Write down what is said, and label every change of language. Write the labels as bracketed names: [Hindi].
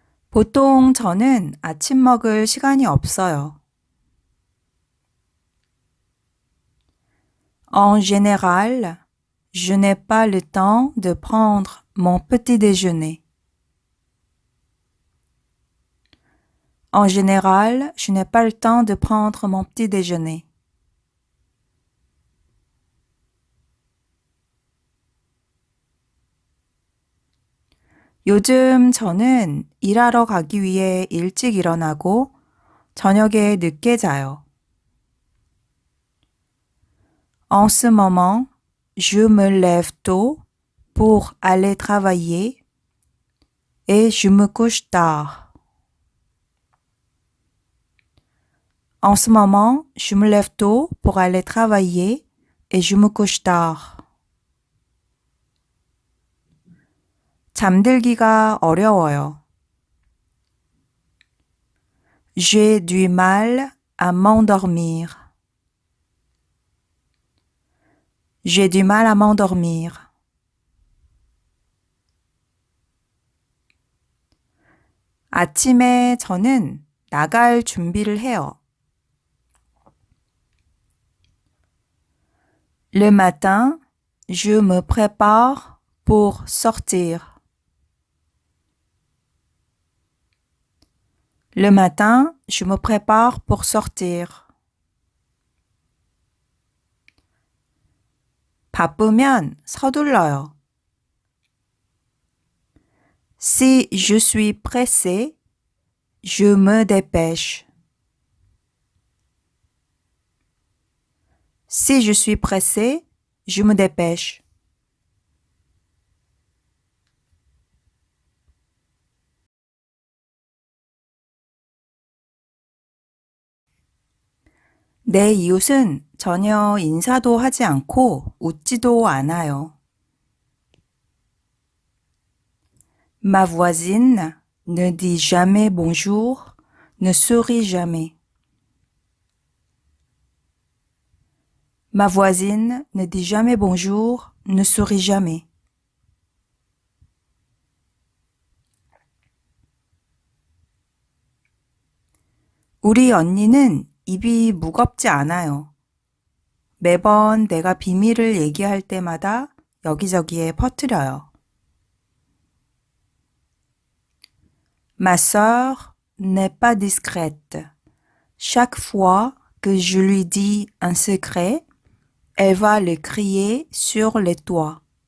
[Korean] 보통 저는 아침 먹을 시간이 없어요. [French] En général, je n'ai pas le temps de prendre mon petit déjeuner. En général, je n'ai pas le temps de prendre mon petit déjeuner. [Korean] 요즘 저는 일하러 가기 위해 일찍 일어나고 저녁에 늦게 자요. [French] En ce moment, je me lève tôt pour aller travailler et je me couche tard. En ce moment, je me lève tôt pour aller travailler et je me couche tard. [Korean] 잠들기가 어려워요. [French] J'ai du mal à m'endormir. J'ai du mal à m'endormir. [Korean] 아침에 저는 나갈 준비를 해요. [French] Le matin, je me prépare pour sortir. Le matin, je me prépare pour sortir. [Korean] 바쁘면 서둘러요. [French] Si je suis pressé, je me dépêche. Si je suis pressé, je me dépêche. [Korean] 내 이웃은 전혀 인사도 하지 않고 웃지도 않아요. [French] Ma voisine ne dit jamais bonjour, ne sourit jamais. Ma voisine ne dit jamais bonjour, ne sourit jamais. [Korean] 우리 언니는 입이 무겁지 않아요. 매번 내가 비밀을 얘기할 때마다 여기저기에 퍼뜨려요. [French] Ma sœur n'est pas discrète. Chaque fois que je lui dis un secret, elle va le crier sur les toits.